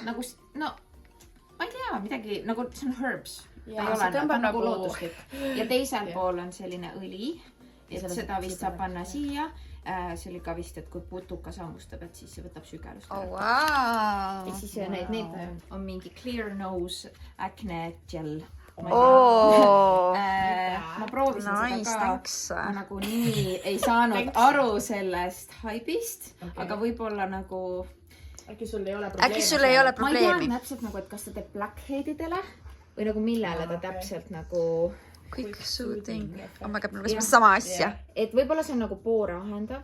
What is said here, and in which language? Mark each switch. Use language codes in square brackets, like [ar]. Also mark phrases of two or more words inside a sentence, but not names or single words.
[et] Nagu, no, ma ei tea, midagi, nagu see on herbs. Ja see tõmbab nagu looduslik. Ja teisel pool on selline õli, et seda vist saab panna siia. See oli ka vist, et kui putuka sammustab, et siis see võtab sügelust. [en] Oh, wow. [et] Ja siis need on mingi [en] clear nose acne gel. [et] Ma proovisin seda ka, ma nagu nii ei saanud aru sellest haibist, aga võib-olla nagu... Äkki sul ei ole probleemi? Ma ei tean täpselt nagu, et kas ta teeb blackheadidele või nagu millele ta täpselt nagu... [en] Quick soothing. Oh my god, [et] me võisime sama asja. Et võib-olla see on nagu poore ahendab.